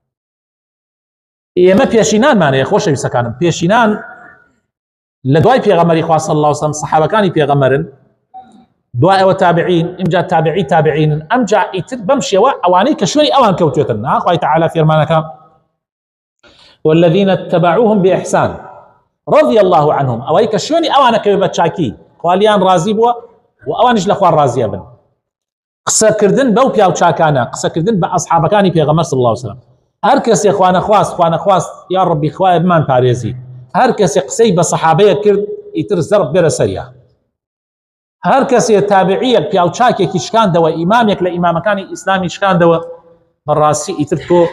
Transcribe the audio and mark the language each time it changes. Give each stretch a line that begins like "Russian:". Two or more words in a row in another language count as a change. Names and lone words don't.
Central Kurdish: ئێمە پێشینانمانەیە خۆشەویستەکانم پێشینان لە دوای پێغەمبەری خوا
Arabic: صلی الله عليه وسلم
Central Kurdish: صحابەکانی پێغەمبەرن دوای ئەوە تابعین ئمجا تابعینن ئەمجا ئیتر بەم شێوە ئەوانەی کە شوێنی ئەوان کەوتوێتن ناخوای تەعالی فێرمانەکە
Arabic: والذين اتبعوهم بإحسان رضي الله عنهم
Central Kurdish: ئەوەی کە شوێنی ئەوانە کەوێ بە چاکی خوالیان ڕازی بووە و ئەوانیش لە خوا ڕازیە بن قسەکردن بەو پیاوچاکانە قسەکردن بە ئەصحابەکانی پێغەمبەر
Arabic: صلی الله عليه وسلم
Central Kurdish: هەر کەسێ خوانە خواست یا ڕەبی خوایە بمان پارێزی هەر کەسێ قسەی بە سەحابەیە کرد ئیتر زەرب بێرە سەریە هەر کەسێ تابعیەک پیاوچاکێکی شکاندەوە ئیمامێک لە ئیمامەکانی ئیسلامی شکاندەوە بەڕاستی ئیتر تۆ